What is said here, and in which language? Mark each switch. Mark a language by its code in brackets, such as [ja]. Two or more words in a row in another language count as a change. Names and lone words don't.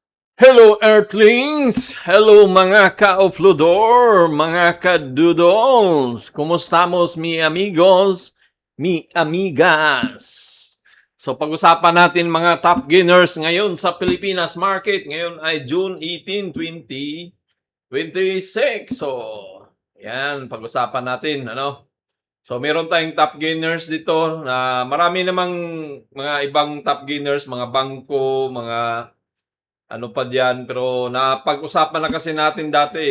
[en] Hello Earthlings! [tl] Hello mga ka-oflodor, mga ka-doodles! [es] Kumustamos mi amigos, mi amigas? [tl] So pag-usapan natin mga [en] top gainers [tl] ngayon sa Pilipinas market. Ngayon ay June 18, 2026. So, yan, pag-usapan natin, ano? So, meron tayong [en] top gainers [tl] dito na marami namang mga ibang [en] top gainers, [tl] mga bangko, mga ano pa diyan, pero napag-usapan na kasi natin dati, eh.